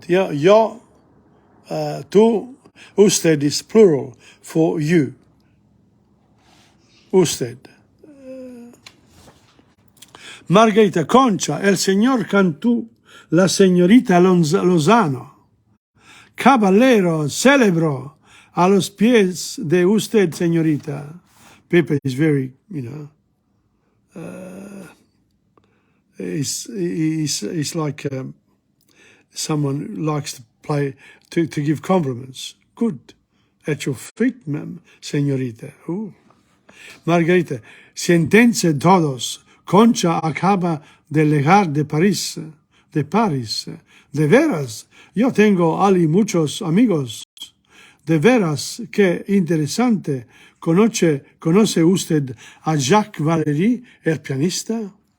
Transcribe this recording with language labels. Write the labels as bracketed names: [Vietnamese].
[Spanish] Yo, tú, usted [English] is plural for you. [Spanish] Usted. Margarita, Concha, el señor Cantú, la señorita Lozano. Caballero, celebro, a los pies de usted, señorita. [English] Pepe is very, he's like someone likes to play, to give compliments. Good. At your feet, señorita. [Spanish] Margarita, siéntense todos. Concha acaba de llegar de París. De veras, yo tengo allí muchos amigos. De veras, qué interesante. ¿Conoce usted a Jacques Valéry, el pianista?